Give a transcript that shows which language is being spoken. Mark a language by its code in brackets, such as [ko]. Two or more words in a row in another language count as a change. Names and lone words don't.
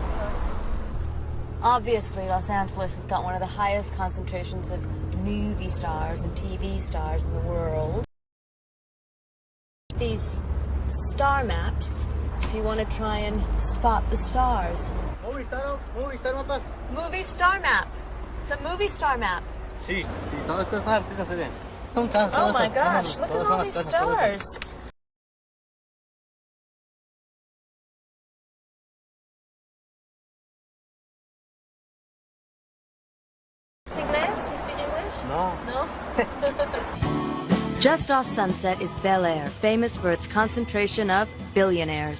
[en] Obviously, Los Angeles has got one of the highest concentrations of movie stars and TV stars in the world. These star maps, if you want to try and spot the stars. Movie star mapas. Movie star map. It's a movie star map. [es] Sí, todas estas artistas se ven. [en] Oh my gosh, look at all these stars. English? You speak English? No. No? Just off Sunset is Bel Air, famous for its concentration of billionaires.